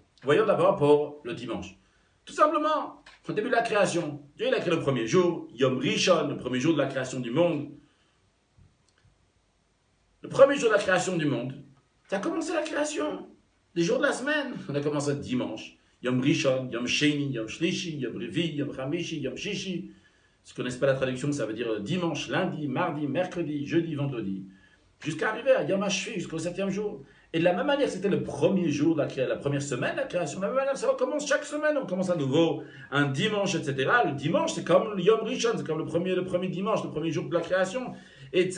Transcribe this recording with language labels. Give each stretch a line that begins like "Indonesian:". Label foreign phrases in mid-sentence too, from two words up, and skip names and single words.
French: Voyons d'abord pour le dimanche. Tout simplement, au début de la création, Dieu il a créé le premier jour,
Hebrew: יום ראשון,
French: le premier jour de la création du monde. Le premier jour de la création du monde, ça a commencé la création. Les jours de la semaine, on a commencé dimanche.
Hebrew: יום ראשון, יום שני, יום שלישי, יום רביעי, יום חמישי, יום שישי.
French: Ceux qui ne connaissent pas la traduction, ça veut dire dimanche, lundi, mardi, mercredi, jeudi, vendredi. Jusqu'à arriver à
Hebrew: יום השביעי,
French: jusqu'au 7e jour. Et de la même manière, c'était le premier jour de la première semaine de la création. De la même manière, ça recommence chaque semaine. On commence à nouveau un dimanche, etc. Le dimanche, c'est comme le
Hebrew: יום ראשון,
French: c'est comme le premier dimanche, le premier jour de la création, etc.